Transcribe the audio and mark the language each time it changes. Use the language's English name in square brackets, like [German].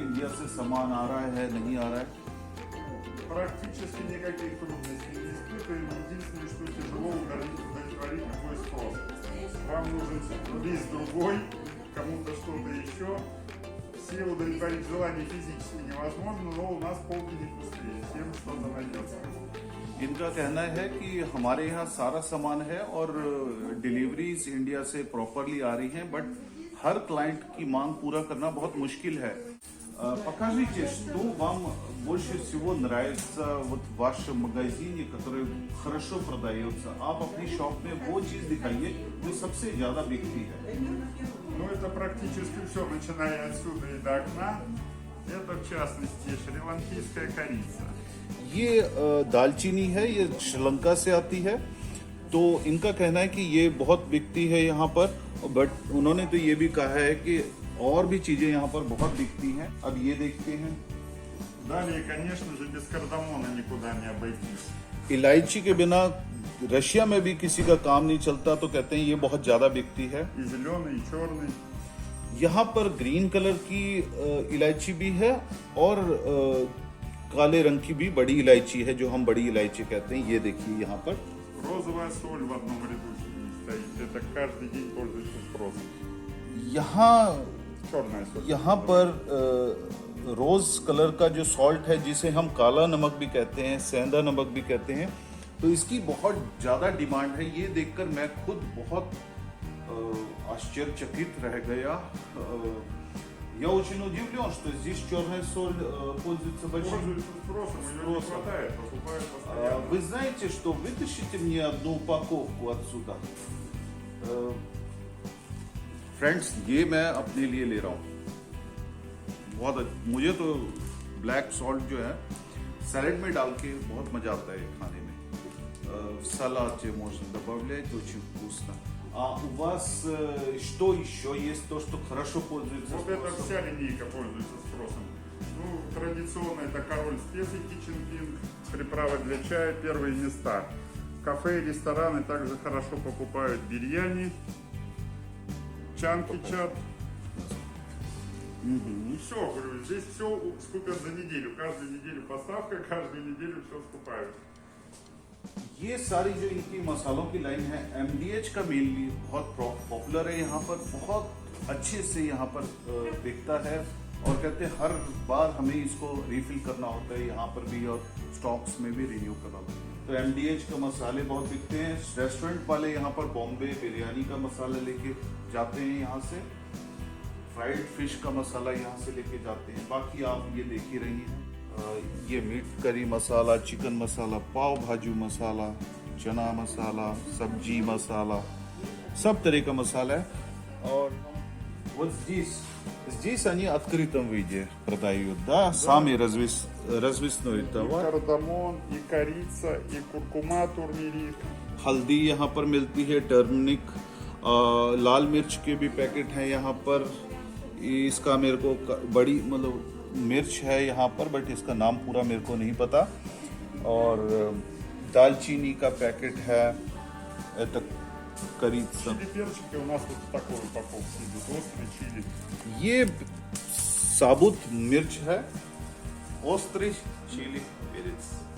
[Hindi] India से सामान आ रहा है, नहीं आ रहा है? [Russian] Практически никаких трудностей не испытываем. Единственное, что тяжело удовлетворить любой спрос. Вам нужен лист другой, кому-то что-то еще. Все удовлетворить желание физически невозможно, но у нас полки не пустые, всем что-то найдется. [Hindi] इनका कहना है कि हमारे यहाँ सारा सामान है और डिलीवरीज इंडिया से प्रॉपरली आ रही हैं, बट हर क्लाइंट की मांग पूरा करना बहुत मुश्किल है। [Russian] Покажите, что вам больше всего нравится вот в вашем магазине, который хорошо продается. [Hindi] आप अपनी शॉप में वो चीज दिखाइए जो सबसे ज्यादा बिकती है। [Russian] Ну, это практически все, начиная отсюда и до окна. Это, в частности, шри-ланкийская корица. [Hindi] ये दालचीनी है, ये श्रीलंका से आती है। तो इनका कहना है कि ये बहुत बिकती है यहाँ पर, बट उन्होंने तो ये भी कहा है कि और भी चीजें यहाँ पर बहुत बिकती हैं। अब ये देखते हैं। [Russian] Далее, конечно же, без кардамона никуда не обойтись. [Hindi] इलायची के बिना रशिया में भी किसी का काम नहीं चलता, तो कहते हैं ये बहुत ज्यादा बिकती है। [Russian] И зеленый, и черный. [Hindi] यहाँ पर ग्रीन कलर की इलायची भी है और काले रंग की भी बड़ी इलायची है, जो हम बड़ी इलायची कहते हैं। ये देखिए यहाँ पर [Russian] Розовая соль в одном ряду стоит. Это каждый день пользуется спросом. [Hindi] यहाँ [Russian] Черная соль. [Hindi] यहाँ पर रोज कलर का जो सॉल्ट है, जिसे हम काला नमक भी कहते हैं, सेंधा नमक भी कहते हैं, तो इसकी बहुत ज़्यादा डिमांड है। ये देखकर मैं खुद बहुत आश्चर्यचकित रह गया। [Russian] Я очень удивлен, что здесь черная соль пользуется большим Пользуется спросом, ее не хватает, покупают постоянно. Вы знаете, что вытащите мне одну упаковку отсюда? [Hindi] फ्रेंड्स, ये मैं अपने लिए ले रहा हूँ। मुझे तो ब्लैक सॉल्ट जो है सैलेड में डाल के बहुत मजा आता है खाने में. [Russian] Салат можно добавлять, очень вкусно. А у вас что еще есть, то, что хорошо пользуется Вот эта спросом? вся линейка пользуется спросом. Ну, традиционно это король специй Kitchen King, приправы для чая, первые места. Кафе и рестораны также хорошо покупают бирьяни, чанки чат. И все, говорю, здесь все скупят за неделю. Каждую неделю поставка, каждую неделю все скупают. [Hindi] ये सारी जो इनकी मसालों की लाइन है MDH का मेनली बहुत पॉपुलर है यहाँ पर, बहुत अच्छे से यहाँ पर बिकता है और कहते हैं हर बार हमें इसको रिफिल करना होता है यहाँ पर भी और स्टॉक्स में भी रिन्यू करना होता है. तो MDH का मसाले बहुत बिकते हैं. रेस्टोरेंट वाले यहाँ पर बॉम्बे बिरयानी का मसाला लेके जाते हैं यहाँ से, फ्राइड फिश का मसाला यहाँ से लेके जाते हैं. बाकी आप ये देख ही रही हैं, ये मीट करी मसाला, चिकन मसाला, पाव भाजी मसाला, चना मसाला, सब्जी मसाला, सब तरह का मसाला है. और [Russian] вот здесь они в открытом виде продают, да? Сами развесной И товар. кардамон, и корица, и куркума, турмерик. [Hindi] हल्दी यहाँ पर मिलती है, टर्मरिक, लाल मिर्च के भी पैकेट हैं यहाँ पर. इसका मेरे को बड़ी मतलब मिर्च है यहाँ पर, बट इसका नाम पूरा मेरे को नहीं पता. और दालचीनी का पैकेट है, [Russian] это корица. Чили перчики у нас вот в такой упаковке идут, острый чили. [Hindi] ये साबुत मिर्च है, [Russian] острый чили перец.